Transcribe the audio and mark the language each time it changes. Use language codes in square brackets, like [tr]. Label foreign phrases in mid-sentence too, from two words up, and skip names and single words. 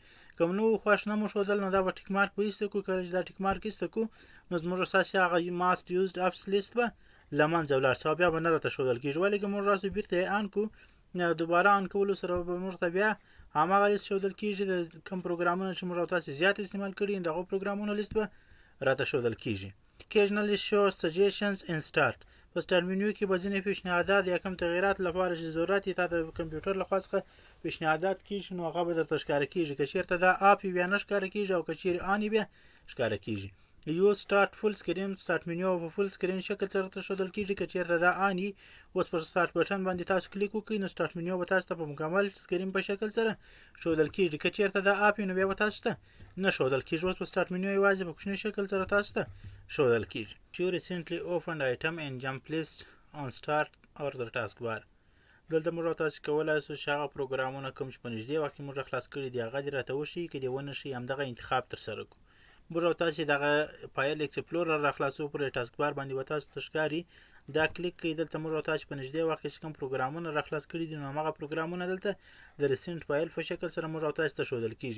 [ps] که نو خوښ نه مو ښودل نو دا به [en] tick mark [ps] به ایسته کړو. کله چې دا [en] tick mark [ps] ایسته کړو نو زموږ ستاسې هغه [en] most used apps list [ps] به له منځه ولاړ شي او بیا به نه راته ښودل کېږي. ولې که موږ راسو بیرته یې آن کړو دوباره آن کولو سره به موږ ته بیا هماغه لیست ښودل کېږي. د کوم پروګرامونه چې موږ تاسې زیات استعمال کړي د هغو پروګرامونو لیست به راته ښودل کېږي. [en] occasionally show suggestions in start [ps] په [en] start menu [ps] کې به ځینې پیشنهادات یا کوم تغییرات لپاره چې ضرورت یې تا د کمپیوټر لخوا څخه پیشنهادات کېږي نو هغه به درته ښکاره کېږي. که چېرته دا اپ بیا نه ښکاره کېږي او که چېرې آن بیا ښکاره کېږي. یو [en] start full screen start menu [ps] په [en] full screen [ps] شکل سره ته ښودل کېږي. که چېرته دا آن وي اوس پر [en] start button [ps] باندې تاسو کلیک وکړئ نو [en] start menu [ps] به تاسو ته په مکمل سکرین په شکل سره ښودل کېږي. که چېرته دا اپ وي نو بیا به تاسو ته نه ښودل کېږي. اوس په [en] start menu [ps] یوازې په کوچني شکل سره تاسو ته ښودل کېږي. [en] You recently opened item and jump list on start or the task bar. [ps] دلته موږ تاسو کولی شو چې هغه پروګرامونه کوم چې په نږدې وخت کې موږ خلاص کړي دي هغه دې راته وښیي. که دې ونه ښیي همدغه انتخاب ترسره کړو. موږ تاسې دغه [en] file explorer [ps] را خلاصو پر [en] task bar [ps] باندې به تاسو ته ښکاري. دا کلیک کوئ. دلته موږ تاسو په نږدې وخت کې چې کوم پروګرامونه را خلاص کړي دي نو همغه پروګرامونه دلته د [en] recent file [ps] په شکل سره موږ تاسو ته ښودل کېږي.